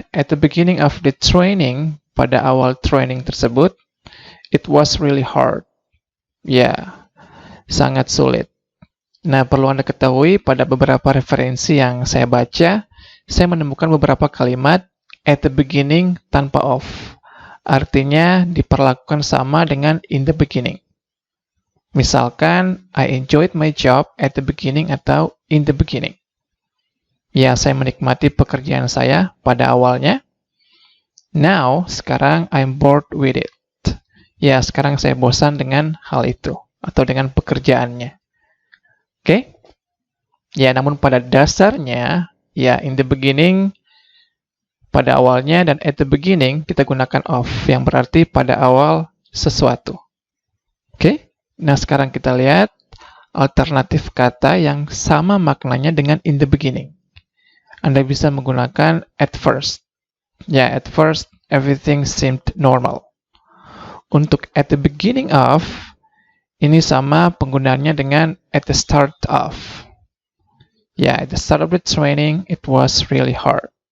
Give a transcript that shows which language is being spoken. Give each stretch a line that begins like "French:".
English: At the beginning of the training,
Indonesian: pada awal training tersebut,
English: it was really hard.
Indonesian: Ya, sangat sulit. Nah, perlu Anda ketahui pada beberapa referensi yang saya baca, saya menemukan beberapa kalimat at the beginning tanpa of. Artinya diperlakukan sama dengan in the beginning.
English: Misalkan, I enjoyed my job at the beginning atau in the beginning.
Indonesian: Ya, saya menikmati pekerjaan saya pada awalnya.
English: Now, sekarang I'm bored with it.
Indonesian: Ya, sekarang saya bosan dengan hal itu atau dengan pekerjaannya. Oke? Ya, namun pada dasarnya, ya in the beginning, pada awalnya, dan at the beginning, kita gunakan of, yang berarti pada awal sesuatu. Oke? Nah, sekarang kita lihat alternatif kata yang sama maknanya dengan in the beginning. Anda bisa menggunakan at first.
English: Ya, at first, everything seemed normal.
Indonesian: Untuk at the beginning of, ini sama penggunaannya dengan at the start of.
English: Ya, at the start of the training, it was really hard.